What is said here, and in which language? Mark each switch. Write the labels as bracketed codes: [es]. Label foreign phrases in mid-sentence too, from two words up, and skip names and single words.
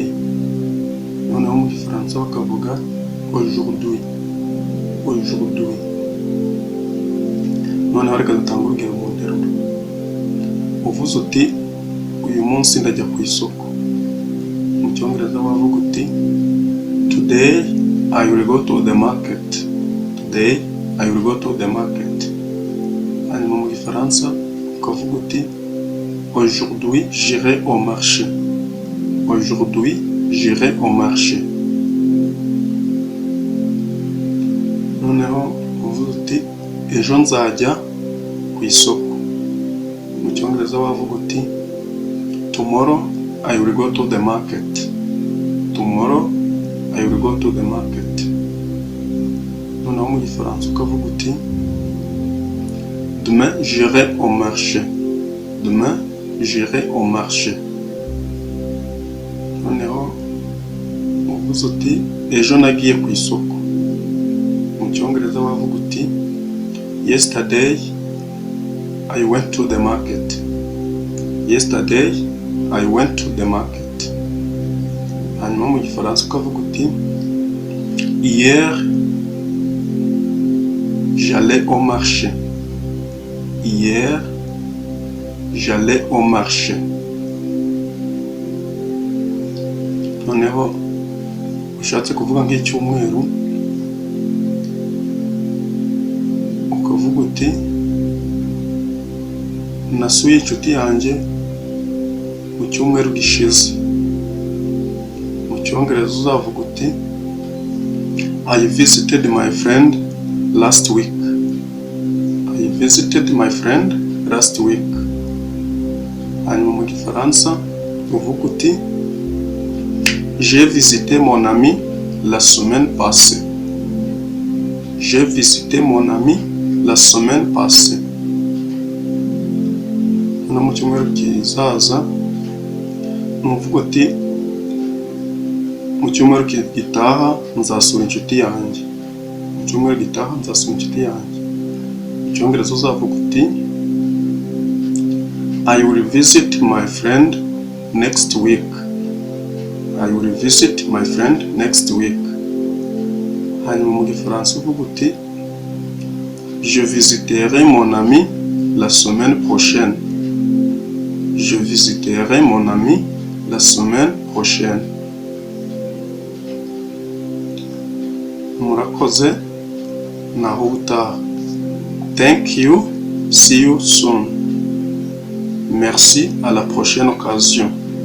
[rw] Noneho mu Gifaransa bakavuga [fr] aujourd'hui, aujourd'hui. [rw] Noneho reka dutanga urugero mu nteruro. Uvuze uti uyu munsi ndajya ku isoko, mu Cyongereza wavuga uti [en] today I will go to the market, today I will go to the market. [rw] Hanyuma mu Gifaransa ukavuga uti [fr] aujourd'hui j'irai au marché, aujourd'hui j'irai au marché. [rw] Noneho uvuze uti ejo nzajya ku isoko, mu Cyongereza wavuga uti [en] tomorrow I will go to the market, tomorrow I will go to the market. [rw] Noneho mu Gifaransa ukavuga uti [fr] demain j'irai au marché, demain j'irai au marché. [rw] Noneho uvuze uti ejo nagiye ku isoko, mu Cyongereza wavuga uti [en] yesterday I went to the market, yesterday I went to the market. [rw] Hanyuma mu Gifaransa ukavuga uti [fr] hier j'allais au marché, hier j'allais au marché. [rw] Noneho ushatse kuvuga nk'icyumweru ukavuga uti nasuye inshuti yanjye mu cyumweru gishize, mu Cyongereza uzavuga uti [en] I visited my friend last week, I visited my friend last week. [rw] Hanyuma mu Gifaransa uvuga uti [fr] j'ai visité mon ami la semaine passée, j'ai visité mon ami la semaine passée. [rw] Hano mu cyumweru kizaza nuvuga uti mu cyumweru gitaha nzasura inshuti yanjye, mu cyumweru gitaha nzasura inshuti yanjye. [en] Mu Cyongereza uzavuga uti I will visit my friend next week, I will visit my friend next week. [rw] Hanyuma mu Gifaransa uvuga uti [fr] Je visiterai mon ami la semaine prochaine. Je visiterai mon ami la semaine prochaine. [rw] Murakoze, naho ubutaha. [en] Thank you. See you soon. [fr] Merci, à la prochaine occasion.